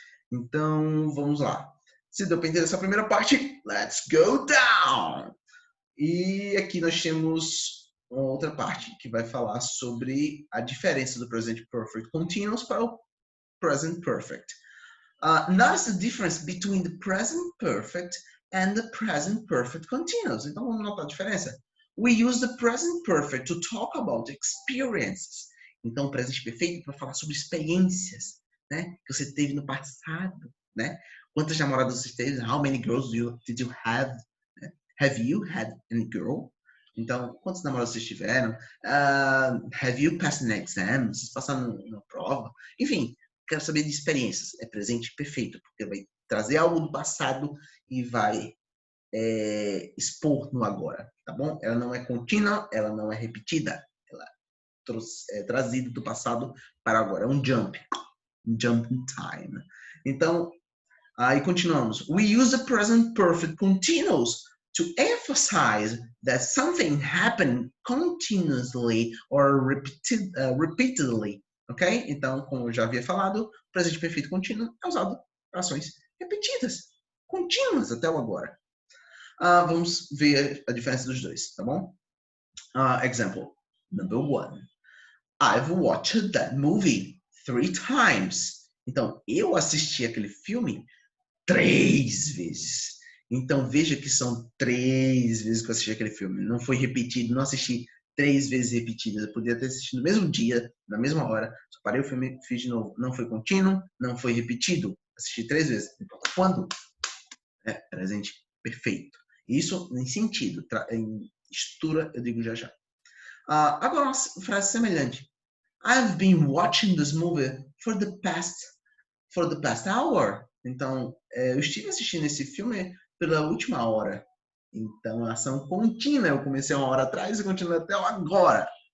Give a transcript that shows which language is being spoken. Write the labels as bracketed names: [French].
[Portuguese] Então, vamos lá. Se deu para entender essa primeira parte, [English] let's go down! [Portuguese] E aqui nós temos uma outra parte que vai falar sobre a diferença do present perfect continuous para o present perfect. [English] Notice the difference between the present perfect and the present perfect continuous. [Portuguese] Então vamos notar a diferença. [English] We use the present perfect to talk about experiences. [Portuguese] Então o presente perfeito para falar sobre experiências, né, que você teve no passado, né? Quantas namoradas você teve? [English] How many girls did you have? Have you had any girl? [Portuguese] Então, quantos namorados vocês tiveram? [English] Have you passed an exam? [Portuguese] Vocês passaram na prova? Enfim, quero saber de experiências. É presente perfeito, porque vai trazer algo do passado e vai expor no agora, tá bom? Ela não é contínua, ela não é repetida. Ela é trazida do passado para agora. É um [English] jump in time. [Portuguese] Então, aí continuamos. [English] We use the present perfect continuous to emphasize that something happened continuously or repeatedly, ok? [Portuguese] Então, como eu já havia falado, o presente perfeito contínuo é usado para ações repetidas, contínuas até o agora. Vamos ver a diferença dos dois, tá bom? [English] Example number 1. I've watched that movie 3 times. [Portuguese] Então, eu assisti aquele filme 3 vezes. Então, veja que são 3 vezes que eu assisti aquele filme. Não foi repetido, não assisti 3 vezes repetidas. Eu poderia ter assistido no mesmo dia, na mesma hora. Só parei o filme, fiz de novo. Não foi contínuo, não foi repetido. Assisti 3 vezes. Então, quando? Presente perfeito. Isso em sentido. Em estrutura, eu digo já já. Agora, uma frase semelhante. [English] I've been watching this movie for the past hour. [Portuguese] Então, eu estive assistindo esse filme pela última hora. Então, a ação contínua. Eu comecei 1 hora atrás e continuo até agora.